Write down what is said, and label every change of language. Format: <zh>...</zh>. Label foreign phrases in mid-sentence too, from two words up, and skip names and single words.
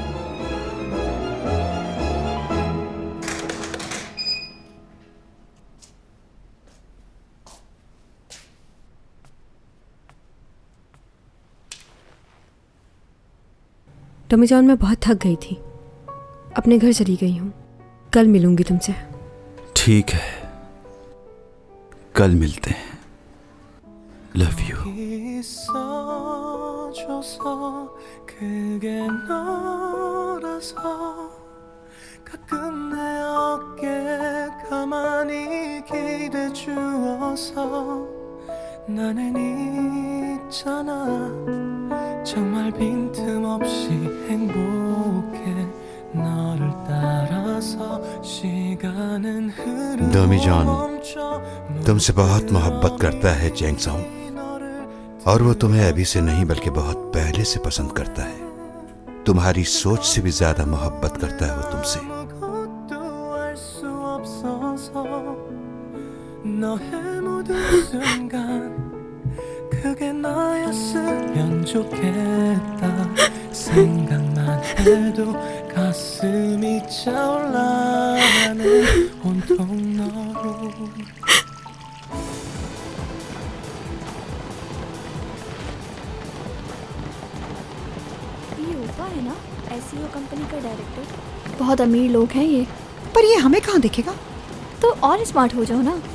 <hi>टमी जॉन, मैं बहुत थक गई थी, अपने घर चली गई हूँ। कल मिलूंगी तुमसे। ठीक है, कल मिलते हैं।</hi> <en>love you.</en> <ko>가끔 내 어깨에 가만히 기대 주어서 나는 있잖아 정말 빈틈없이 행복해 너를 따라서 시간은 흐르고</ko> <hi>डमी जॉन</hi> <ko>멈춰</ko> <hi>तुमसे बहुत मोहब्बत करता है चैंग सॉन्ग, और वो तुम्हें अभी से नहीं बल्कि बहुत पहले से पसंद करता है। तुम्हारी सोच से भी ज्यादा मोहब्बत करता है वो तुमसे।</hi> <ko>너의 모든 순간 그게 나였으면 좋겠다 생각만 해도 가슴이 차올라 나는 온통 너로</ko> <hi>ये ऊपा है ना,</hi> <en>SEO company</en> <hi>का डायरेक्टर। बहुत अमीर लोग हैं ये। पर ये हमें कहाँ देखेगा? तो और स्मार्ट हो जाओ ना।</hi>